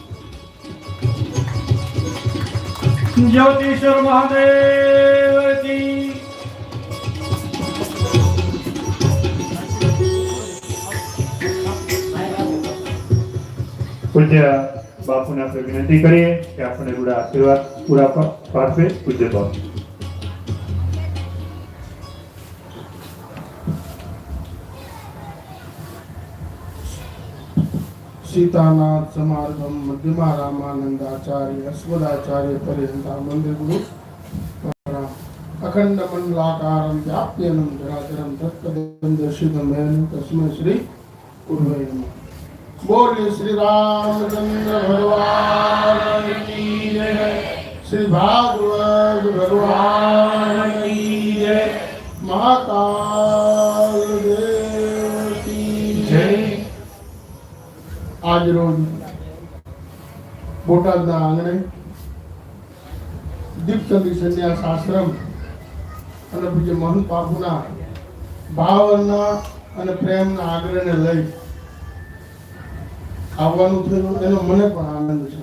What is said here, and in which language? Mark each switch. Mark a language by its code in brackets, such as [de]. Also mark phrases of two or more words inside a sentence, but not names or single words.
[hi] ज्योतिश्वर महादेव की [gu] પૂજ્ય બાપુને આપણે વિનંતી કરીએ કે આપણે રૂડા આશીર્વાદ પૂરા પાડશે। પૂજ્ય બાપુ [sa] सीतानाथ समारंभम मध्यमा रामानंदाचार्य अस्मदाचार्य पर्यंता मंदिर गुरु अखंड मंडलाकारं व्याप्यनं जराचरं तत्पदं दर्शितं तस्मै श्री गुरुवे नमः। [hi] बोलिए श्री रामचंद्र भगवान की जय। श्री भागवत भगवान की जय। महाकाल देव की जय। [gu] આજ રોજ બોટાદના આંગણે દીપચંદી સંન્યાસ આશ્રમ અને પૂજ્ય મહંત બાપુના ભાવના અને પ્રેમના આગ્રહને લઈ આવવાનું થયું એનો મને પણ આનંદ છે।